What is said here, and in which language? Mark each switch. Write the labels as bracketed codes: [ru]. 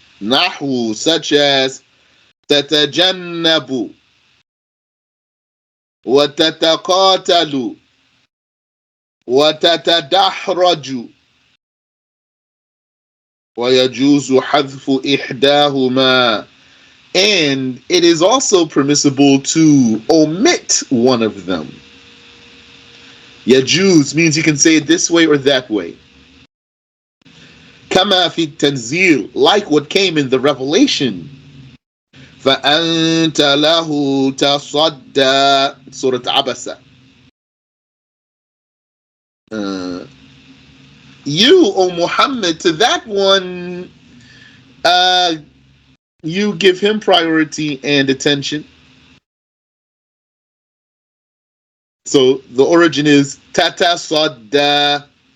[en] Nahu, such as تتجنب وتتقاتل وتتدحرج ويجوز حذف إحداهما, and it is also permissible to omit one of them. يجوز means you can say it this way or that way. كما في التنزيل, like what came in the revelation. [ar] فأنت له تصدى, Surah Abasa. [en] You, O Muhammad, to that one, you give him priority and attention. So the origin is tata sadda.